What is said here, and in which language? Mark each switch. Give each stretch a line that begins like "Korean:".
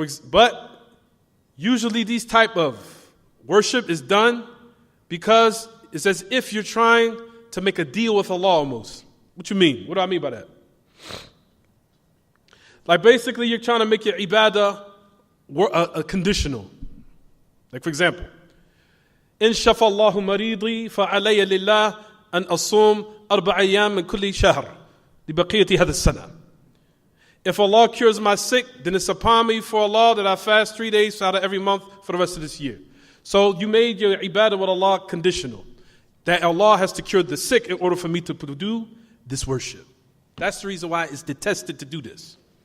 English: But usually these type of worship is done because it's as if you're trying to make a deal with Allah almost. What you mean? What do I mean by that? Like basically you're trying to make your ibadah a conditional. Like for example,
Arabic: إن شفى الله مريضي فعلي لله أن أصوم 4 أيام من كل شهر لبقية هذا السنة.
English: If Allah cures my sick, then it's upon me for Allah that I fast 3 days out of every month for the rest of this year. So you made your ibadah with Allah conditional. That Allah has to cure the sick in order for me to do this worship. That's the reason why it's detested to do this.